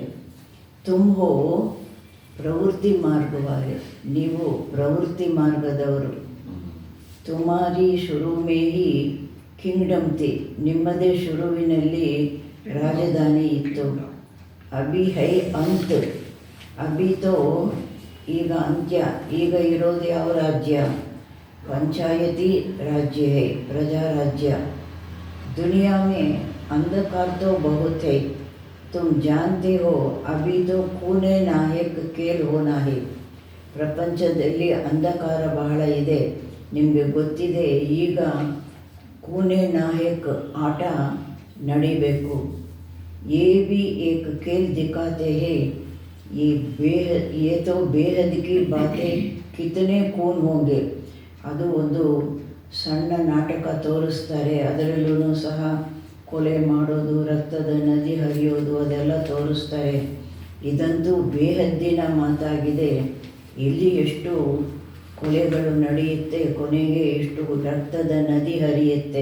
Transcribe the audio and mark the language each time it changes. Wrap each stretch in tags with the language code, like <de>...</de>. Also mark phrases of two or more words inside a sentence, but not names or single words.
<hi>तुम हो प्रवृत्ति मार्गवाले,</hi> <kn>ನೀವು ಪ್ರವೃತ್ತಿ ಮಾರ್ಗದವರು.</kn> <hi>तुम्हारी शुरू में ही किंगडम थी,</hi> <kn>ನಿಮ್ಮದೇ ಶುರುವಿನಲ್ಲಿ ರಾಜಧಾನಿ ಇತ್ತು.</kn> <hi>अभी है अंत, अभी तो</hi> <kn>ಈಗ ಅಂತ್ಯ, ಈಗ ಇರೋದು ಯಾವ ರಾಜ್ಯ?</kn> <hi>पंचायती राज्य है, प्रजा राज्य. दुनिया में अंधकार तो बहुत है, तुम जानते हो. अभी तो खूने नायक खेल होना है.</hi> <kn>ಪ್ರಪಂಚದಲ್ಲಿ ಅಂಧಕಾರ ಬಹಳ ಇದೆ, ನಿಮಗೆ ಗೊತ್ತಿದೆ. ಈಗ ಕೂನೆ ನಾಯಕ್ ಆಟ ನಡಿಬೇಕು.</kn> <hi>ये भी एक खेल दिखाते हैं. ये तो बेहद की बातें, कितने खून होंगे.</hi> <kn>ಅದು ಒಂದು ಸಣ್ಣ ನಾಟಕ ತೋರಿಸ್ತಾರೆ. ಅದರಲ್ಲೂ ಸಹ ಕೊಲೆ ಮಾಡೋದು, ರಕ್ತದ ನದಿ ಹರಿಯೋದು ಅದೆಲ್ಲ ತೋರಿಸ್ತಾರೆ. ಇದಂತೂ ಬೇಹದ್ದಿನ ಮಾತಾಗಿದೆ. ಇಲ್ಲಿ ಎಷ್ಟು ಕೊಲೆಗಳು ನಡೆಯುತ್ತೆ, ಕೊನೆಗೆ ಎಷ್ಟು ರಕ್ತದ ನದಿ ಹರಿಯುತ್ತೆ.</kn>